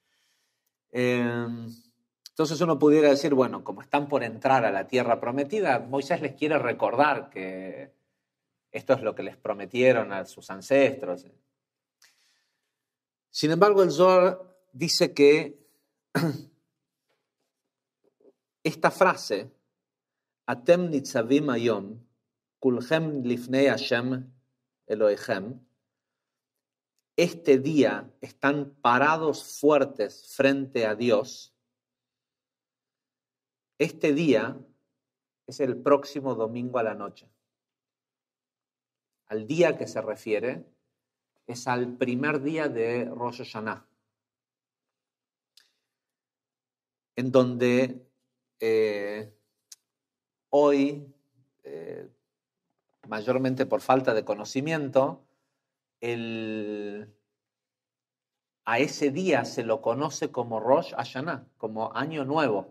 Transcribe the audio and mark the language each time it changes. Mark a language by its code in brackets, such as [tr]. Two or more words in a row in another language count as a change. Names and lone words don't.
[es] Entonces uno pudiera decir, bueno, como están por entrar a la tierra prometida, Moisés les quiere recordar que esto es lo que les prometieron a sus ancestros. Sin embargo, el Zohar dice que esta frase, [he] אתם נצבים היום כלכם לפני השם אלהיכם, [es] este día están parados fuertes frente a Dios. Este día es el próximo domingo a la noche. Al día que se refiere es al primer día de Rosh Hashanah, en donde hoy, mayormente por falta de conocimiento, a ese día se lo conoce como Rosh Hashanah, como Año Nuevo.